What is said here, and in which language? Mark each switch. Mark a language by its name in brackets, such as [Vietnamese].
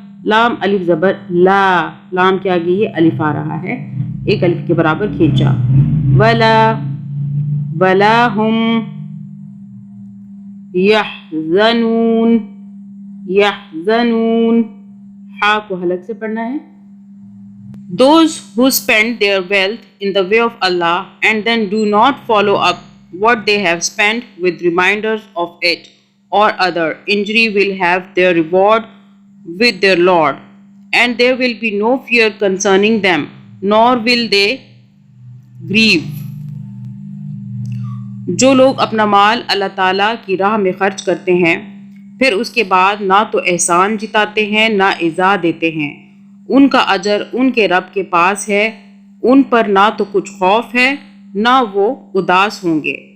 [Urdu] لام الف زبر لا، لام کے آگے یہ الف آ رہا ہے، ایک الف کے برابر کھینچا. [Arabic] ولا ولا ہم یحزنون، یحزنون، [Urdu] ہا کو حلق سے پڑھنا ہے. [English] Those who spend their wealth in the way of Allah and then do not follow up what they have spent with reminders of it or other injury will have their reward with their Lord, and there will be no fear concerning them, nor will they grieve. [Urdu] جو لوگ اپنا مال اللہ تعالیٰ کی راہ میں خرچ کرتے ہیں پھر اس کے بعد نہ تو احسان جتاتے ہیں نہ ایذا دیتے ہیں، ان کا اجر ان کے رب کے پاس ہے، ان پر نہ تو کچھ خوف ہے نہ وہ اداس ہوں گے.